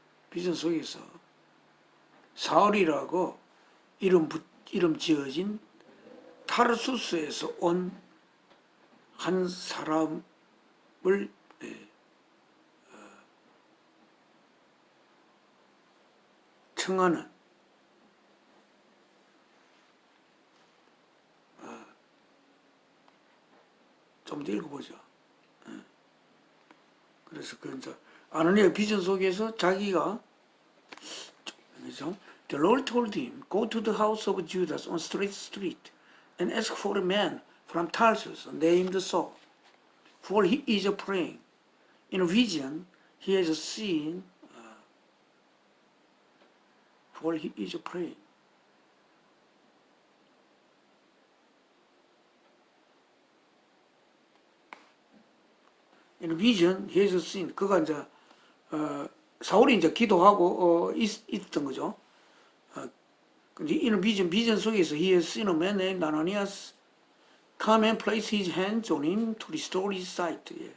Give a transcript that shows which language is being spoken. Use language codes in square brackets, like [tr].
[ko] 비전 속에서 사울이라고 이름 지어진 타르수스에서 온 한 사람을 청하는 좀 더 읽어보죠. 그래서 이제 아나니아 비전 속에서 자기가 [en] The Lord told him, go to the house of Judas on Straight Street and ask for a man from Tarsus named Saul, for he is praying. In a vision he has seen, for he is praying. In a vision he has seen, [ko] 그가 이제 사울이 이제 기도하고 있던 거죠. [en] 근데 in a [ko] 비전 속에서 [en] he has seen a man named Ananias come and place his hands on him to restore his sight.